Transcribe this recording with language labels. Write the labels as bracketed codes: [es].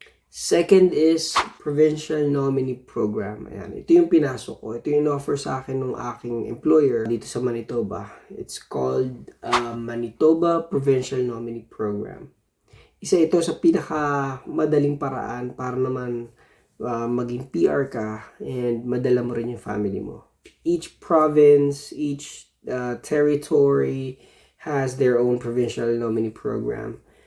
[en] Second is Provincial Nominee Program. [tl] Ayan, ito yung pinasok ko. Ito yung offer sa akin ng aking employer dito sa Manitoba. [en] It's called Manitoba Provincial Nominee Program. [tl] Isa ito sa pinakamadaling paraan para naman maging PR ka and madala mo rin yung family mo. [en] Each province, each territory has their own provincial nominee program.